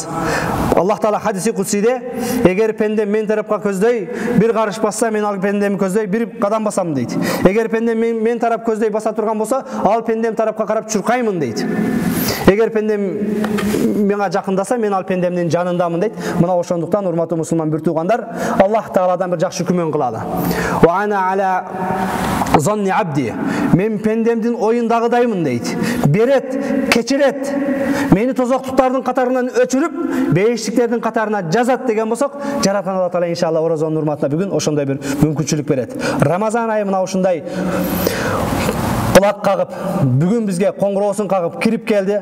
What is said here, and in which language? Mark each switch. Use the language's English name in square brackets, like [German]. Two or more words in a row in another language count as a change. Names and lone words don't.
[Kyrgyz] Аллах Таала хадиси кудсиде, эгер пендем мен тарапка көздөй бир карыш басса, мен ал пендемди көздөй бир кадам басам дейт. Эгер пендем мен тарап көздөй баса турган болсо, ал пендем тарапка карап чуркаймын дейт. Эгер пендем мага жакындаса, мен ал пендемдин жанындамын дейт. Мына ошондуктан урматтуу мусулман бир туугандар, Аллах Тааладан бир жакшы күмөн кылалы. [Arabic] وأنا على ظن عبدي. [Kyrgyz] Мен пендемдин оюндагыдаймын дейт. Берет, кечирет. Мени тозоктуктардын катарынан өчүрүп, бейиштиктердин катарына жазат деген болсок, жараткан Аллах Таала иншалла орозонун урматына бүгүн ошондой бир мүмкүнчүлүк берет. Рамазан айы мына ушундай кулак кагып, бүгүн бизге коңгуроосун кагып кирип келди.